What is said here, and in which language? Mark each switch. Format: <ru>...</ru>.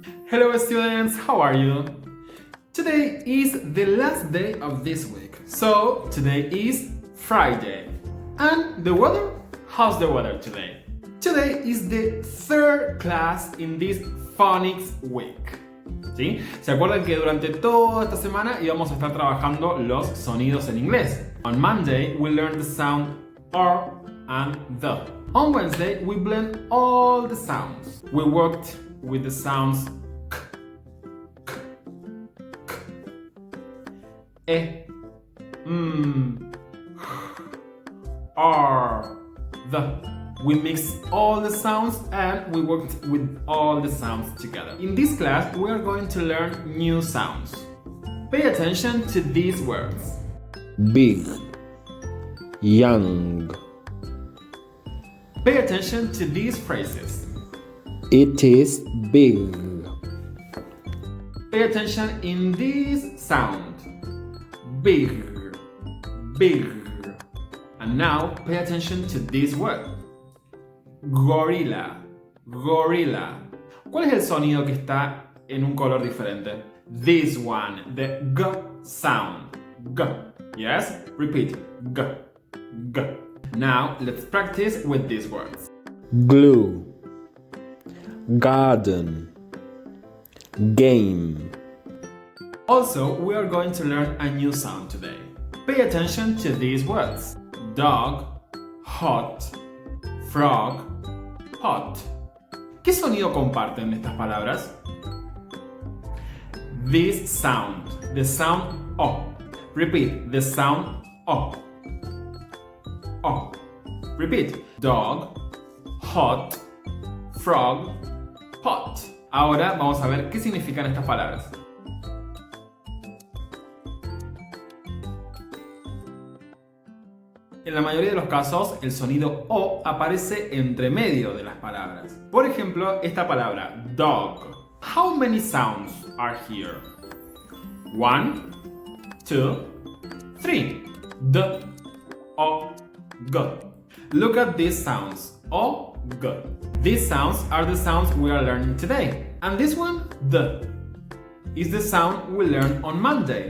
<en>Hello students, how are you? Today is the last day of this week, so today is Friday. And the weather? How's the weather today? Today is the third class in this Phonics week.</en> <es>¿Sí? ¿Se acuerdan que durante toda esta semana íbamos a estar trabajando los sonidos en inglés?</es> <en>On Monday, we learned the sound R and the. On Wednesday, we blend all the sounds. We worked with the sounds k, k, k, e, R, the. We mixed all the sounds and we worked with all the sounds together. In this class, we are going to learn new sounds. Pay attention to these words. Big, young. Pay attention to these phrases. It is big. Pay attention in this sound. Big, big. And now pay attention to this word. Gorilla, gorilla.</en> <es>¿Cuál es el sonido que está en un color diferente?</es> <en>This one, the G sound. G. Yes? Repeat. G. G. Now let's practice with these words. Glue, garden, game. Also, we are going to learn a new sound today. Pay attention to these words. Dog, hot, frog, hot.</en> <es>¿Qué sonido comparten estas palabras?</es> <en>This sound, the sound O. Repeat, the sound O. O. Repeat, dog, hot, frog, hot.</en> <es>Ahora vamos a ver qué significan estas palabras. En la mayoría de los casos, el sonido O aparece entre medio de las palabras. Por ejemplo, esta palabra, dog.</es> <en>How many sounds are here? 1, 2, 3. D, O, G. Look at these sounds. O, G. These sounds are the sounds we are learning today. And this one, D, is the sound we learned on Monday.</en>